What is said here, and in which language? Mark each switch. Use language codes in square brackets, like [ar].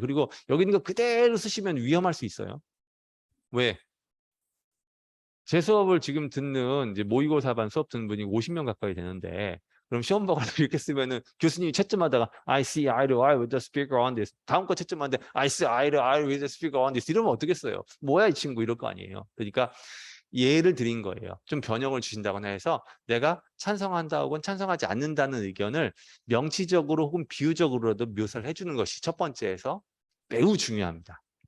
[ko] 그리고 여기 있는 거 그대로 쓰시면 위험할 수 있어요. 왜? 제 수업을 지금 듣는 이제 모의고사반 수업 듣는 분이 50명 가까이 되는데 그럼 시험 보고 이렇게 쓰면은 교수님이 채점하다가 [en] I see eye to eye with the speaker on this. [ko] 다음 거 채점하는데 [en] I see eye to eye with the speaker on this. [ko] 이러면 어떻겠어요? 뭐야 이 친구 이럴 거 아니에요. 그러니까 예를 드린 거예요. 좀 변형을 주신다거나 해서 내가 찬성한다 혹은 찬성하지 않는다는 의견을 명치적으로 혹은 비유적으로도 묘사를 해주는 것이 첫 번째에서 매우 중요합니다.